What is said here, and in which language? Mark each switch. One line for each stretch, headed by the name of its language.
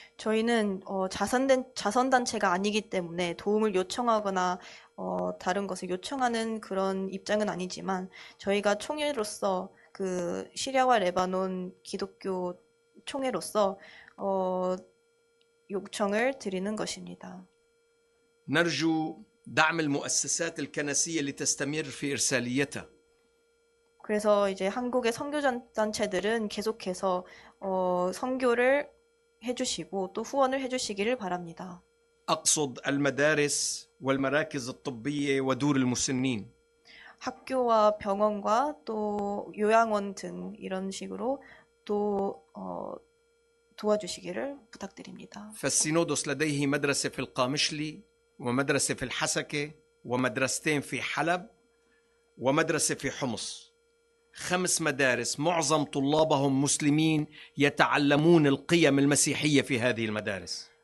Korean: 저희는 자선단체가 아니기 때문에 도움을 요청하거나 다른 것을 요청하는 그런 입장은 아니지만 저희가 총회로서 그 시리아와 레바논 기독교 총회로서 요청을 드리는 것입니다.
Arabic: نرجو دعم المؤسسات الكنسية لتستمر في إرساليتها.
Korean: 그래서 이제 한국의 선교단체들은 계속해서 선교를 해주시고 또 후원을 해주시기를 바랍니다.
Arabic: أقصد المدارس والمراكز الطبية ودور المسنين.
Korean: 학교와 병원과 또 요양원 등 이런 식으로 또 도와주시기를 부탁드립니다.
Arabic: فالسينودوس لديه مدرسة في القامشلي ومدرسة في الحسكة ومدرستين في حلب ومدرسة في حمص. 5 مدارس معظم طلابهم مسلمين يتعلمون القيم المسيحية في هذه المدارس.